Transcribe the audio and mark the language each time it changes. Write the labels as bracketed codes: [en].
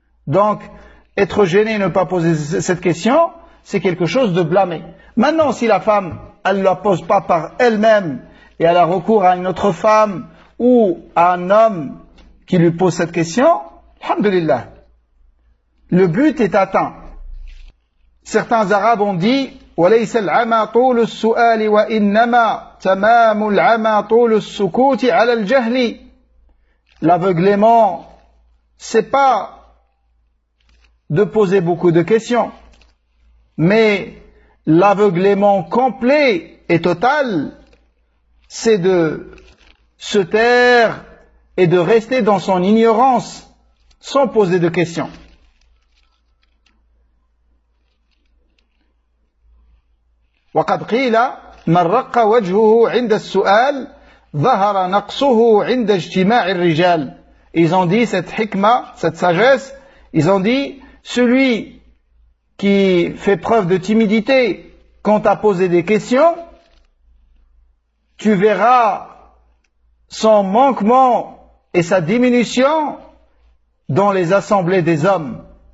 [fr] Donc, être gêné et ne pas poser cette question, c'est quelque chose de blâmé. Maintenant, si la femme, elle ne la pose pas par elle-même, et elle a recours à une autre femme, ou à un homme qui lui pose cette question, alhamdoulilah, le but est atteint. Certains Arabes ont dit, [ar] وليس العمى طول السؤال وإنما تمام العمى طول السكوت على الجهل. [fr] L'aveuglement, c'est pas de poser beaucoup de questions, mais l'aveuglement complet et total, c'est de se taire et de rester dans son ignorance sans poser de questions. [ar] وقد قيل من رق وجهه عند السؤال ظهر نقصه عند اجتماع الرجال. [fr] Ils ont dit cette hikma, cette sagesse, ils ont dit celui qui fait preuve de timidité quand t'as posé des questions, tu verras son manquement et sa diminution dans les assemblées des hommes.